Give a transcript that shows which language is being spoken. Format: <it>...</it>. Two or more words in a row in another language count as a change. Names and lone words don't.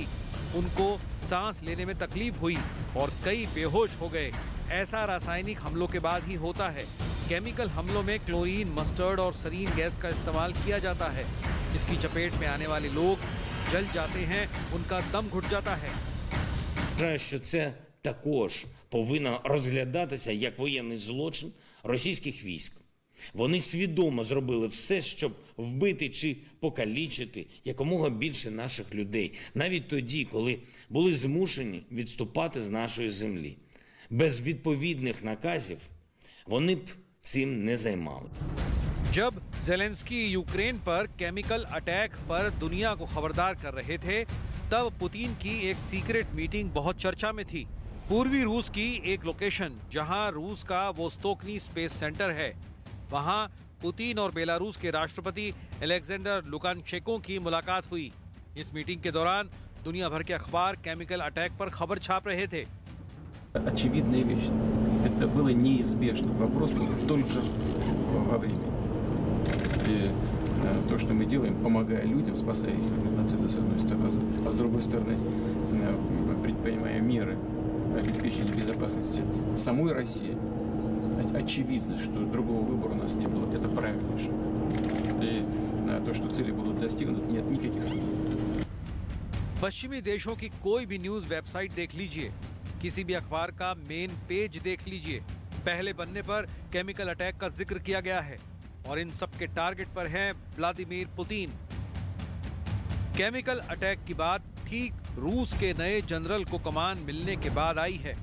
<hi>उनको सांस लेने में तकलीफ हुई और कई बेहोश हो गए। ऐसा रासायनिक हमलों के बाद ही होता है। केमिकल हमलों में क्लोरीन, मस्टर्ड और सरीन गैस का इस्तेमाल किया जाता है। इसकी चपेट में आने वाले लोग जल जाते हैं, उनका दम घुट जाता है।</hi> <uk>Вважаю, що це також повинно розглядатися як воєнний злочин російських військ. Вони свідомо зробили все, щоб вбити чи покалічити якомога більше наших людей, навіть тоді, коли були змушені відступати з нашої землі. Без відповідних наказів вони б цим не займали.</uk> <hi>जब ज़ेलेंस्की यूक्रेन पर</hi> <en>chemical attack</en> <hi>पर दुनिया को खबरदार कर रहे थे, तब पुतिन की एक</hi> <en>secret meeting</en> <hi>बहुत चर्चा में थी। पूर्वी रूस की एक लोकेशन जहां रूस का वोस्तोकनी स्पेस सेंटर है, वहां पुतिन और बेलारूस के राष्ट्रपति अलेक्जेंडर लुकाशेंको की मुलाकात हुई। इस मीटिंग के दौरान दुनिया भर के अखबार</hi> <en>chemical attack</en> <hi>पर खबर छाप रहे थे।</hi> <ru>Очевидная вещь. Это было неизбежно. Вопрос был только во времени. И то, что мы делаем, помогая людям, спасая их от нацида, с одной стороны, а с другой стороны, предпринимая меры обеспечения безопасности самой России, очевидно, что другого выбора у нас не было. Это правильный шаг. И то, что цели будут достигнуты, нет никаких сомнений.</ru> <hi>पश्चिमी देशों की कोई भी</hi> <en>news website</en> <hi>देख लीजिए, किसी भी अखबार का</hi> <en>main page</en> <hi>देख लीजिए, पहले पन्ने पर</hi> <en>chemical attack</en> <hi>का जिक्र किया गया है और इन सब के टारगेट पर हैं व्लादिमीर पुतिन।</hi> <en>chemical attack</en> <hi>की बात ठीक रूस के नए जनरल को कमान मिलने के बाद आई है।</hi>